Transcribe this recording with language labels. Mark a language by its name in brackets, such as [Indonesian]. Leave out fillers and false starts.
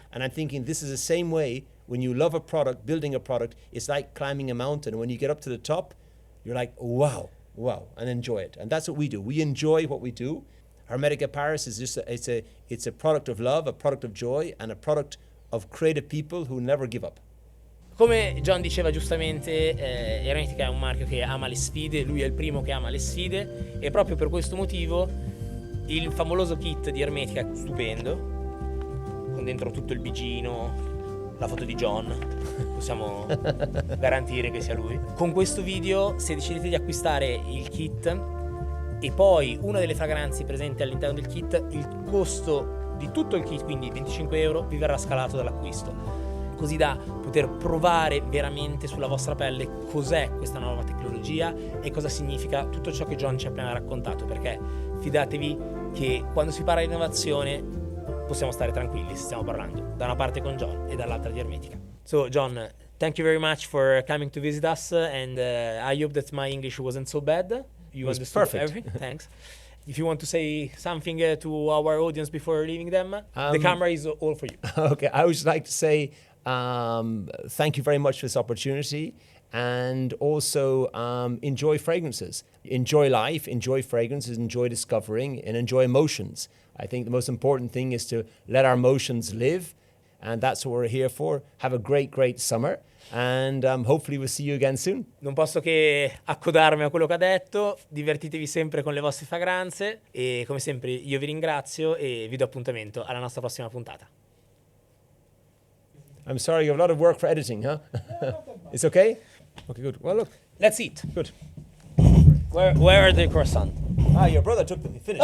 [English] And I'm thinking this is the same way when you love a product, building a product, it's like climbing a mountain. When you get up to the top, you're like, wow, and enjoy it. And that's what we do. We enjoy what we do. Hermetica Paris is just it's a product of love, a product of joy, and a product of creative people who never give up. [Italian] Come John diceva giustamente, Hermetica è un marchio che ama le sfide, lui è il primo che ama le sfide, e proprio per questo motivo il favoloso kit di Hermetica è stupendo, con dentro tutto il bigino, la foto di John, possiamo garantire che sia lui. Con questo video, se decidete di acquistare il kit e poi una delle fragranze presenti all'interno del kit, il costo di tutto il kit, quindi 25 euro, vi verrà scalato dall'acquisto, così da poter provare veramente sulla vostra pelle cos'è questa nuova tecnologia e cosa significa tutto ciò che John ci ha appena raccontato, perché fidatevi che quando si parla di innovazione possiamo stare tranquilli se stiamo parlando da una parte con John e dall'altra di Hermetica. [English] So John, thank you very much for coming to visit us, and I hope that my English wasn't so bad. You understood perfect. everything. Thanks. If you want to say something to our audience before leaving them, the camera is all for you. Okay, I would just like to say thank you very much for this opportunity, and also enjoy fragrances. Enjoy life, enjoy fragrances, enjoy discovering, and enjoy emotions. I think the most important thing is to let our emotions live, and that's what we're here for. Have a great, great summer. And hopefully we'll see you again soon. [Italian] Non posso che accodarmi a quello che ha detto. Divertitevi sempre con le vostre fragranze e come sempre io vi ringrazio e vi do appuntamento alla nostra prossima puntata. [English] I'm sorry, you have a lot of work for editing, huh? It's okay? Okay, good. Well, look. Let's eat. Good. Where are the croissants? Your brother took them. He finished.